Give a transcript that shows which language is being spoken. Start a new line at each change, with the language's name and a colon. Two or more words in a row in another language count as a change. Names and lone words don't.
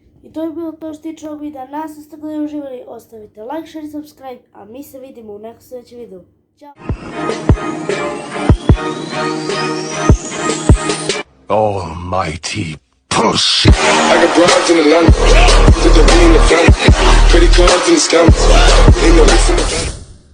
Croatian: I to je bilo to što se tiče ovog videa. Nas ste gledali uživali, ostavite
English: like, share
Croatian: i subscribe, a mi se vidimo u nekom sljedećem videu. Ćao!
English: Almighty pussy. I got broads in Atlanta, put the V in the front, credit cards in the scammers, ain't no life in the back.